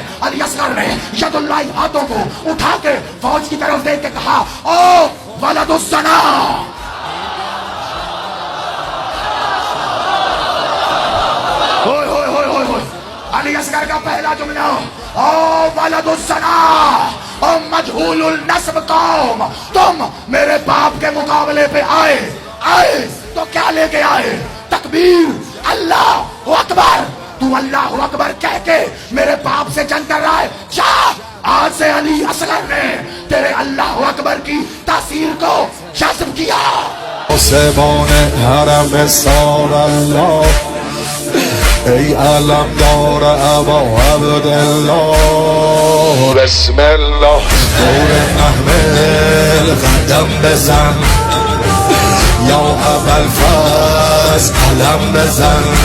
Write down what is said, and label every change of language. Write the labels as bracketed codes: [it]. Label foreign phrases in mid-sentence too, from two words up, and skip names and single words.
[ur] علی اصغر نے یداللہی ہاتھوں کو اٹھا کے فوج کی طرف دیکھ کے کہا او [ar] ولد الزنا, [ur] علی اصغر کا پہلا جملہ او [ar] ولد الزنا, [ur] او [ar] مجهول النسب [ur] قوم، تم میرے باپ کے مقابلے پہ آئے تو کیا لیکے آئے? [ar] تكبير، الله أكبر. [ur] تو [ar] الله أكبر [ur] کہہ کے میرے باپ سے جنگ کر رہا ہے، جا آج سے علی اصغر نے تیرے [ar] الله أكبر [ur] کی تاثیر کو جذب کیا. [fa] ای علمدار ابا عبدالله بسم الله دور محمل قدم بزن یا ابوالفضل علم بزن